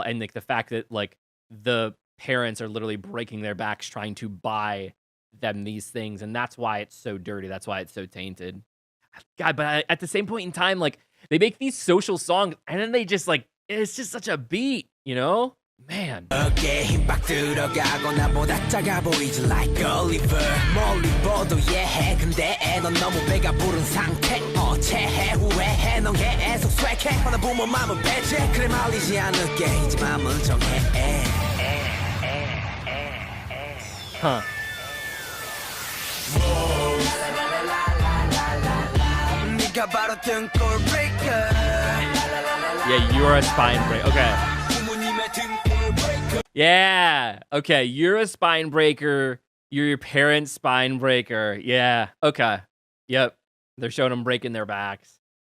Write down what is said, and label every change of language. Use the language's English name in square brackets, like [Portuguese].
[English] And like the fact that like the parents are literally breaking their backs trying to buy them these things. And that's why it's so dirty. That's why it's so tainted. God, but at the same point in time, like, they make these social songs, and then they just, like, it's just such a beat, you know? Man. [Korean] 어깨에 힘 빡 들어가고 나보다 작아 보이지 [English] like Oliver [Korean] 멀리 보도 예해 근데 넌 너무 배가 부른 상태 체해 후회해 넌 계속 swag해 하나 보면 맘은 배제 그래 말리지 않을게 이제 맘은 정해 Huh. 네가 바로 등골 breaker [English] Yeah, you're a spine breaker. Okay. Yeah. Okay, you're a spine breaker. You're your parents' spine breaker. Yeah. Okay. Yep. They're showing them breaking their backs.